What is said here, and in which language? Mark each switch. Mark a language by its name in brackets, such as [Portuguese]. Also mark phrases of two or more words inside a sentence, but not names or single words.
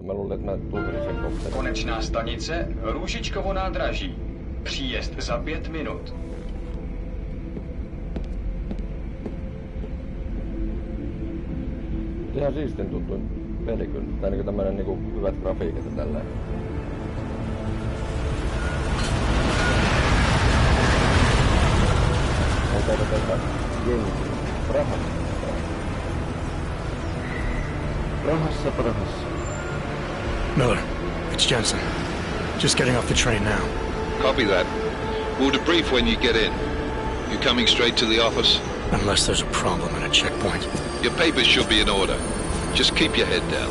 [Finnish] Mä luulen, että mä tulkasin sen kohtaan. [Czech] Konečná stanice Růžičkovo nádraží. Příjezd za 5 minut. [Finnish] Ihan siistin tuntui peli kyllä. Tai niinku tämmönen niinku hyvät grafiikat ja tälleen. Onko tätä jengiä? Prahassa. [English] Miller, it's Jensen. Just getting off the train now. Copy that. We'll debrief when you get in. You coming straight to the office? Unless there's a problem at a checkpoint. Your papers should be in order. Just keep your head down.